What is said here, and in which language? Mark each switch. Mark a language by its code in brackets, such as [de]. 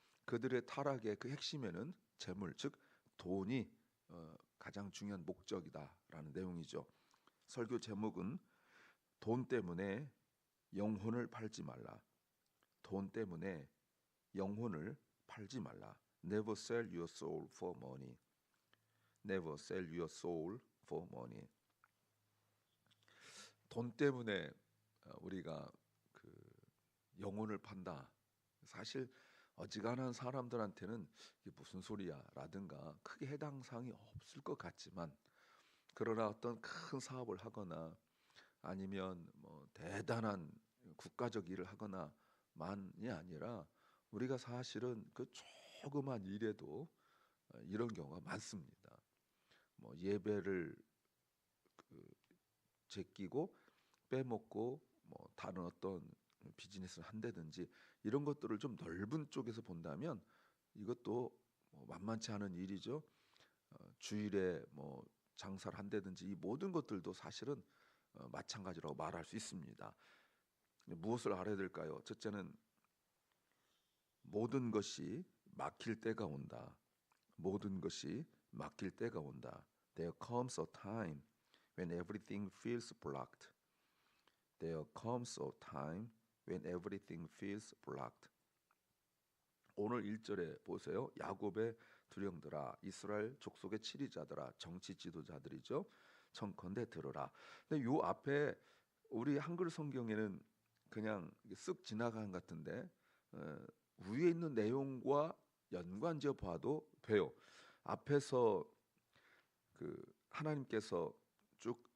[ko] 그들의 타락의 그 핵심에는 재물, 즉 돈이 가장 중요한 목적이다라는 내용이죠. 설교 제목은 돈 때문에 영혼을 팔지 말라. 돈 때문에 영혼을 팔지 말라. [en] Never sell your soul for money. Never sell your soul for money. [ko] 돈 때문에 우리가 그 영혼을 판다. 사실 어지간한 사람들한테는 이게 무슨 소리야라든가 크게 해당 사항이 없을 것 같지만 그러나 어떤 큰 사업을 하거나 아니면 뭐 대단한 국가적 일을 하거나만이 아니라 우리가 사실은 그 조그만 일에도 이런 경우가 많습니다. 뭐 예배를 그 제끼고 빼먹고 뭐 다른 어떤 비즈니스를 한다든지 이런 것들을 좀 넓은 쪽에서 본다면 이것도 뭐 만만치 않은 일이죠. 주일에 뭐 장사를 한다든지 이 모든 것들도 사실은 마찬가지라고 말할 수 있습니다. 무엇을 알아야 될까요? 첫째는 모든 것이 막힐 때가 온다. 모든 것이 막힐 때가 온다. [en] There comes a time when everything feels blocked. There comes a time when everything feels blocked. [ko] 오늘 1절에 보세요. 야곱의 두령들아 이스라엘 족속의 치리자들아 정치 지도자들이죠. 청컨대 들으라. 근데 요 앞에 우리 한글 성경에는 그냥 쓱 지나간 것 같은데 위에 있는 내용과 연관지어 봐도 돼요. 앞에서 그 하나님께서 쭉